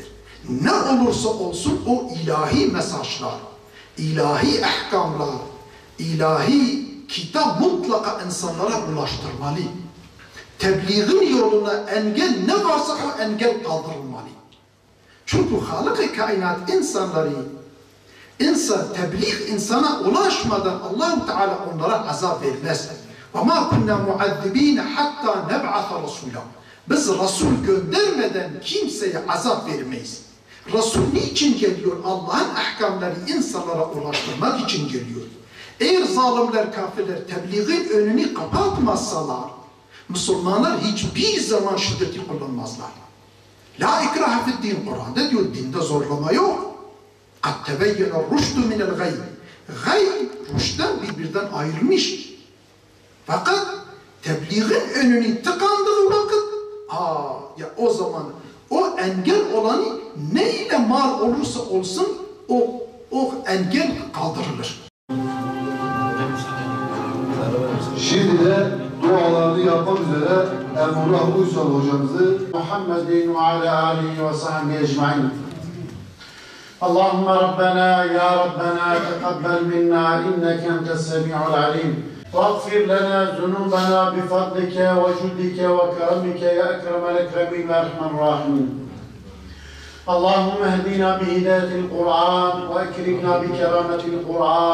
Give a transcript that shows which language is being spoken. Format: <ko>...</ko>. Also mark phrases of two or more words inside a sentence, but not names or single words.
<tr>Ne olursa olsun o ilahi mesajlar, ilahi ahkamlar, ilahi kitap mutlaka insanlara ulaştırmalı. Tebliğin yoluna engel ne varsa o engel kaldırılmalı. Çünkü Halık-ı Kainat insanları, tebliğ insana ulaşmadan Allah-u Teala onlara azap vermez.</tr> <ar>وَمَا كُنَّا مُعَذِّب۪ينَ حَتَّى نَبْعَثَ رَسُولًا</ar> <tr>Biz Resul göndermeden kimseye azap vermeyiz. Resul niçin geliyor? Allah'ın ahkamları insanlara ulaştırmak için geliyor. Eğer zalimler, kafirler tebliğin önünü kapatmazsalar, Müslümanlar hiçbir zaman şiddeti kullanmazlar.</tr> <ar>لا إكراه في الدين,</ar> <tr>Kur'an'da diyor, dinde zorlama yok.</tr> <ar>قَدْ تَبَيَّنَ الرُّشْدُ مِنَ الْغَيِّ</ar> <tr>Gay, rüşten birbirinden ayrılmış. Fakat tebliğin önünü tıkandığı vakit, ya o zaman o engel olanı ne ile mal olursa olsun o engel kaldırılır. Şimdi de dualarını yapmak üzere Emrullah Uysal hocamızı</tr> <ar>محمد وعلى آله وصحبه أجمعين. اللهم ربنا يا ربنا تقبل منا إنك أنت السميع العليم واغفر لنا ذنوبنا بفضلك وجودك وكرمك يا أكرم الأكرمين وأرحم الراحمين. اللهم اهدنا بهداية القرآن وأكرمنا بكرامة القرآن.</ar>